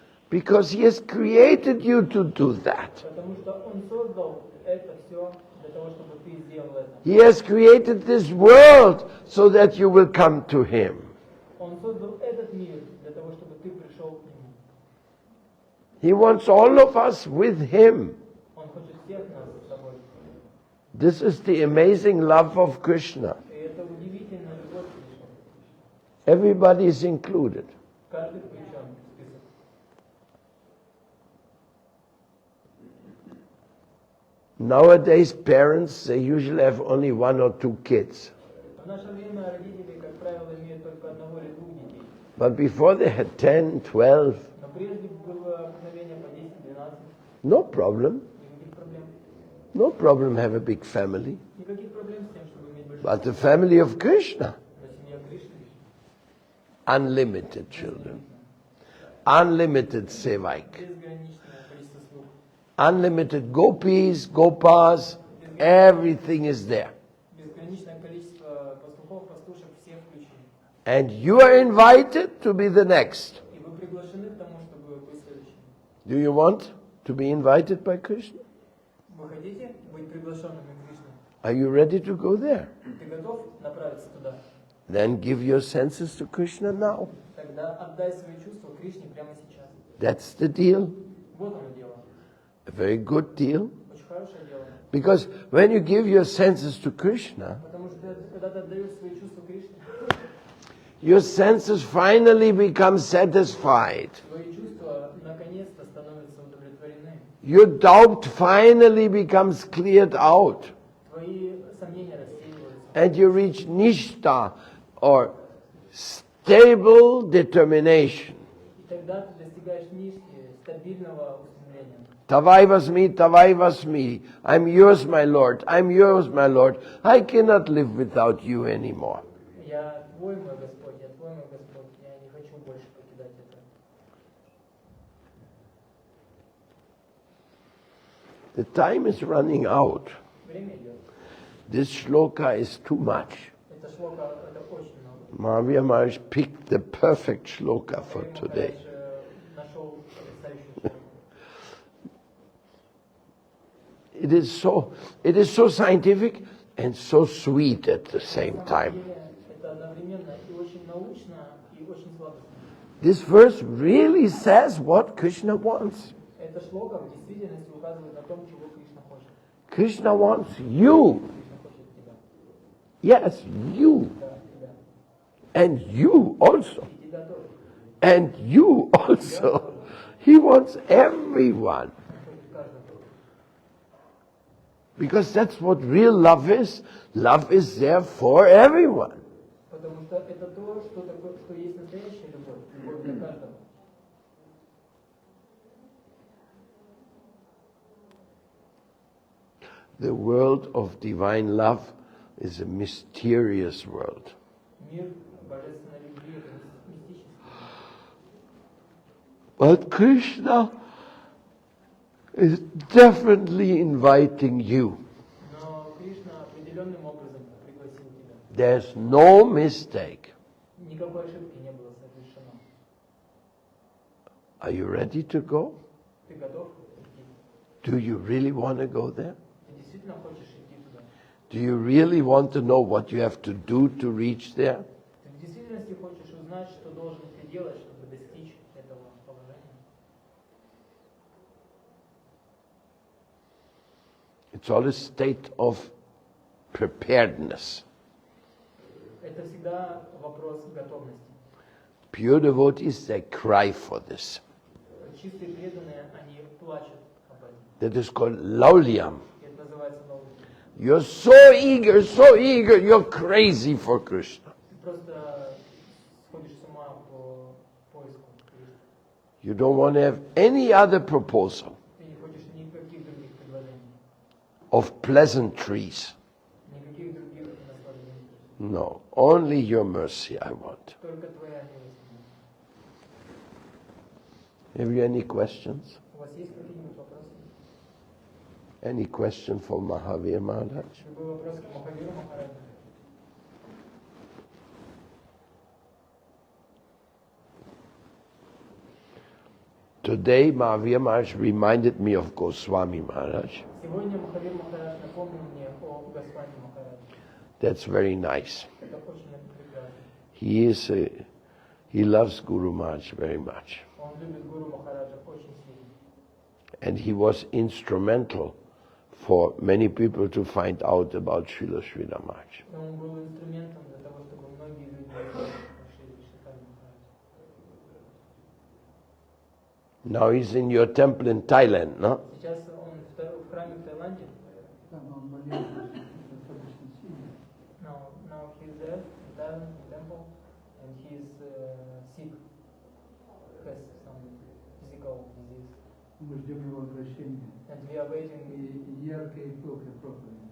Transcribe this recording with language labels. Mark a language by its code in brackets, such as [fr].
[en] Because he has created you to do that. [ru] Потому что он создал это все для того, чтобы ты сделал это. [en] He has created this world so that you will come to him. [ru] Он создал этот мир для того, чтобы ты пришел к нему. [en] He wants all of us with him. [ru] Он хочет всех нас с собой. [en] This is the amazing love of Krishna. [ru] И это удивительная любовь Кришны. [en] Everybody is included. [ru] Каждый включен в список. [en] Nowadays, parents, they usually have only 1 or 2 kids. [ru] В наше время родители, как правило, имеют только одного или двух детей. [en] But before they had 10, 12, [ru] Но прежде было обыкновение по 10-12. [en] no problem. [ru] Никаких проблем. [en] No problem have a big family. [ru] Никаких проблем с тем, чтобы иметь большую [en] But the family of Krishna, [ru] Но семья Кришны. [en] unlimited children, unlimited sevaik, [ru] Безграничное количество слуг. [en] unlimited gopis, gopas, everything is there. [ru] Безграничное количество пастухов, пастушек, всех включены. [en] And you are invited to be the next. [ru] И вы приглашены к тому, чтобы быть следующим. [en] Do you want to be invited by Krishna? [ru] Вы хотите быть приглашенными Кришной? [en] Are you ready to go there? [ru] Ты готов направиться туда? [en] Then give your senses to Krishna now. [ru] Тогда отдай свои чувства Кришне прямо сейчас. [en] That's the deal. [ru] Вот оно дело. [en] A very good deal. [ru] Очень хорошее дело. [en] Because when you give your senses to Krishna, [ru] Потому что когда ты отдаешь свои чувства Кришне, [en] your senses finally become satisfied. [ru] твои чувства наконец-то становятся удовлетворены. [en] Your doubt finally becomes cleared out. [ru] Твои сомнения рассеиваются. [en] And you reach nishta, or stable determination. [ru] И тогда ты достигаешь нишки, стабильного устремления. [sa] Tavai vasmi. [en] I'm yours, my Lord. I'm yours, my Lord. I cannot live without you anymore. [ru] Я твой, мой Господь, я твой, мой Господь. Я не хочу больше покидать это. [en] The time is running out. [ru] Время идет. [en] This shloka is too much. [ru] Это шлока, это очень много. [en] Mahavir Maharaj picked the perfect shloka for [ru] Маhavир [en] today. [ru] Махарадж, нашел потрясающую шлоку. [en] It is so scientific and so sweet at the same [ru] На самом [en] time. [ru] деле, это одновременно и очень научно, и очень сладостно. [en] This verse really says what Krishna wants. [ru] Эта шлока в действительности указывает на том, чего Кришна хочет. [en] Krishna wants you. [ru] Кришна хочет тебя. [en] Yes, you. [ru] Да, тебя. [en] And you also. [ru] И тебя тоже. [en] And you also. He wants everyone. [ru] Он хочет каждого. [en] Because that's what real love is. Love is there for everyone. [ru] Потому что это то, что такое, что есть настоящая любовь. Любовь для каждого. [en] The world of divine love is a mysterious world. [ru] Мир божественной любви – это мистический. [en] But Krishna is definitely inviting you. [ru] Но Кришна определенным образом пригласил тебя. [en] There's no mistake. [ru] Никакой ошибки не было совершено. [en] Are you ready to go? [ru] Ты готов идти? [en] Do you really want to go there? [ru] Ты действительно хочешь идти туда? [en] Do you really want to know what you have to do to reach there? [ru] Ты в действительности хочешь узнать, что должен ты делать, чтобы достичь этого положения? [en] It's all a state of preparedness. [ru] Это всегда вопрос готовности. [en] Pure devotees, they cry for this. [ru] Чистые преданные, они плачут об этом. [en] That is called laulyam. [ru] Это называется наукой. [en] You're so eager, you're crazy for Krishna. [ru] Ты просто сходишь с ума по поиску Кришны. [en] You don't want to have any other proposal [ru] Ты не хочешь никаких других предложений, [en] of pleasantries. [ru] никаких других наслаждений. [en] No, only your mercy I want. [ru] Только твоя милость. [en] Have you any questions? [ru] У вас есть какие-нибудь вопросы? [en] Any question for Mahavir Maharaj? [ru] Любой вопрос к Махавиру Махараджу? [en] Today Mahavir Maharaj reminded me of Goswami Maharaj. [ru] Сегодня Махавир Махарадж напомнил мне о Госвами Махарадже. [en] That's very nice. [ru] Это очень прекрасно. [en] He loves Guru Maharaj very much. [ru] Он любит Гуру Махараджа очень сильно. [en] And he was instrumental for many people to find out about Srila Sridhar Maharaj. [ru] Но он был инструментом для того, чтобы многие люди узнали о Шри [en] Now he's in your temple in Thailand, no? [ru] Сейчас он в храме в Таиланде. Там он молился достаточно сильно. [en] Now he's there in Thailand temple, and he's sick, has some physical disease, [ru] Мы ждем его возвращения. [en] and we are waiting. [ru] И ярко и пылко проповедь.